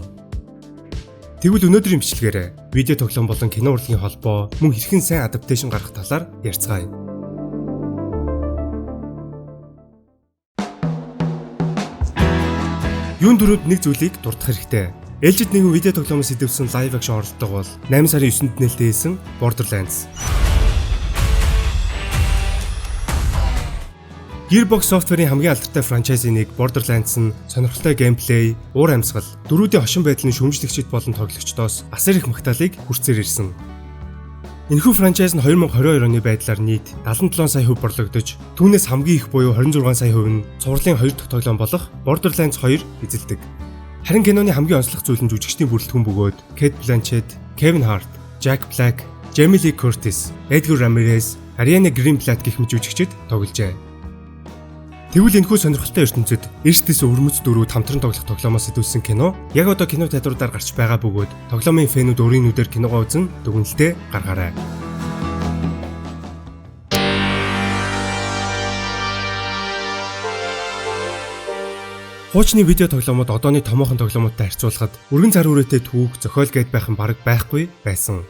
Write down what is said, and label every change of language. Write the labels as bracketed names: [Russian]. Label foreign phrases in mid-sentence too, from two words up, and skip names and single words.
[Mongolian] Тэгвэл өнөөдрийн бичлэгээр видео тоглоом болон кино урлагийн холбоо мөн хэрхэн сайн адапташн гаргах талаар ярилцгаая. Юун дөрөнд нэг зүйлийг дурдах хэрэгтэй. Ээлжид нэгэн видео тоглоомоос сэтвэлсэн live action оролдлого бол 8 сарын 9-нд нээлттэй хийсэн Borderlands. Gearbox Software-ийн хамгийн алдартай франчайзын нэг Borderlands нь сонирхолтой геймплей, уур амьсгал, дөрүүдийн хошин байдлын шүүмжлэгчид болон тоглогчдоос асар их магтаалыг хүрцээр ирсэн. Энэхүү франчайз нь 2022 оны байдлаар нийт 77 сая хувь борлогдож, түүнээс хамгийн их буюу 26 сая хувь нь цувралын 2 дахь тоглоом болох Borderlands 2 эзэлдэг. Харин киноны хамгийн онцлог зүйл нь жүжигчдийн бүрэлдэхүүн бөгөөд Cate Blanchett, Kevin Hart, Jack Black, Jamie Lee Curtis, Edgar Ramirez, Ariana Greenblatt гэх мэт жүжигчид тогложээ. Тэгвэл энэхүү сонирхолтой ертөнцид эрсдэс өвөрмөц дөрүүд хамтран тоглох тоглоомоос сэтвэлсэн кино яг одоо кино театруудаар гарч байгаа бөгөөд тоглоомын фэнүүд өөрийн нүдээр киногоо үзэн дүгнэлтээ гаргаарай. Хуучны видео тоглоомод одооны томоохон тоглоомуудтай харьцуулахад өргөн цар хүрээтэй түүх, зохиол гээд байх нь бараг байхгүй байсан.